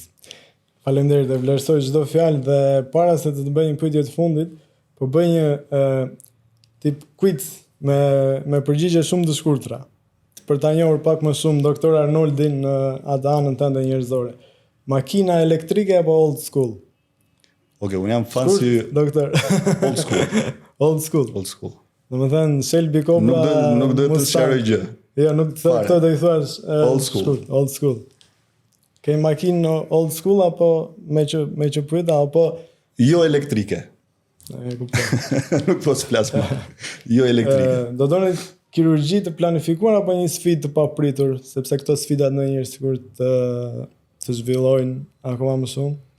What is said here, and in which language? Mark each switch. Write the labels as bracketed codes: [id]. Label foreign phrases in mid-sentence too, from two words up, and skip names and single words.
[sq] Faleminderit, e vlerësoj çdo fjalë dhe para se të bëj një pyetje të fundit, po bëj një tip quiz me përgjigje shumë të shkurtra. Për ta njohur pak më shumë doktor Arnoldin në atë anën tënde njerëzore. Makina elektrike apo [en] old school? [sq] Okej, unë jam fan si doktor. [en] Old school. Old school. Old school. [sq] Domethënë Shelby Cobra. Nuk do të sqaroj gjë. Jo, nuk të do i thuash [en] old school. Old school. [sq] Ke makinë [en] old school [sq] apo me që pyeta apo jo elektrike. E kuptoj. Nuk po s'flas më. Jo elektrike. Do doni kirurgji të planifikuar apo një sfidë të papritur, sepse këto sfidat ndonjëherë sikur të zhvillojnë akoma më shumë?